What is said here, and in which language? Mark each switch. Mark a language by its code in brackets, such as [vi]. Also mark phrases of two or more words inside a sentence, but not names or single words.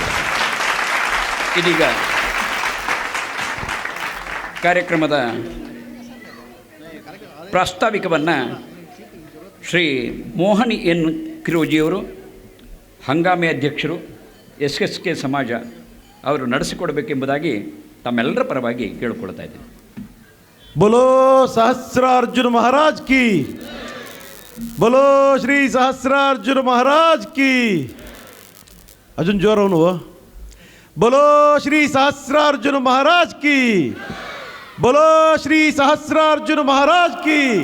[kn] ಇದೀಗ ಕಾರ್ಯಕ್ರಮದ ಪ್ರಾಸ್ತಾವಿಕವನ್ನು ಶ್ರೀ ಮೋಹನ್ ಎನ್ ಕಿರೋಜಿಯವರು, ಹಂಗಾಮಿ ಅಧ್ಯಕ್ಷರು, SSK ಸಮಾಜ ಅವರು ನಡೆಸಿಕೊಡಬೇಕೆಂಬುದಾಗಿ ತಮ್ಮೆಲ್ಲರ ಪರವಾಗಿ ಕೇಳಿಕೊಳ್ತಾ ಇದ್ದೀನಿ. [hi] बोलो सहस्रार्जुन महाराज की, बोलो श्री सहस्रार्जुन महाराज की. [mr] अजून जोर होऊन हो. [hi] बोलो श्री सहस्रार्जुन महाराज की, बोलो श्री सहस्रार्जुन महाराज की.